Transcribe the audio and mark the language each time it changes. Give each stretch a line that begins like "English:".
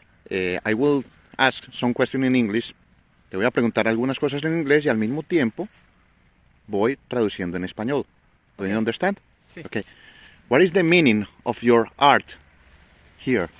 English: I will ask some questions in English.
Spanish: Te voy a preguntar algunas cosas en inglés y al mismo tiempo voy traduciendo en español.
English: Do you understand?
Spanish: Sí.
English: Okay. What is the meaning of your art here?